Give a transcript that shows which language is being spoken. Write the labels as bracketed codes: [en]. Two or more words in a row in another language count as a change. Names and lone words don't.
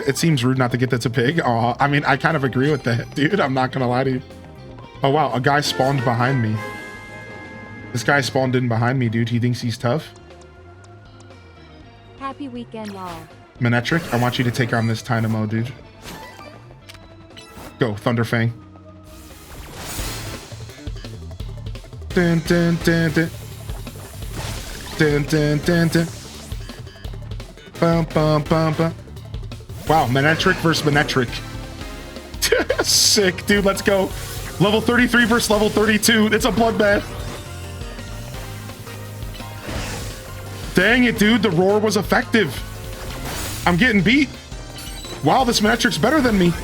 [en] It seems rude not to get that to pig. Oh, I mean, I kind of agree with that, dude. I'm not gonna lie to you. Oh, wow. A guy spawned behind me. This guy spawned in behind me, dude. He thinks he's tough. Happy weekend, y'all. Manectric, I want you to take on this Dynamo, dude. Go, Thunderfang. Dun, dun, dun, dun. Dun, dun, dun, dun. Bum, bum, bum, bum. Wow, Manectric versus Manectric. Sick, dude. Let's go. Level 33 versus level 32. It's a bloodbath. Dang it, dude. The roar was effective. I'm getting beat. Wow, this Manectric's better than me.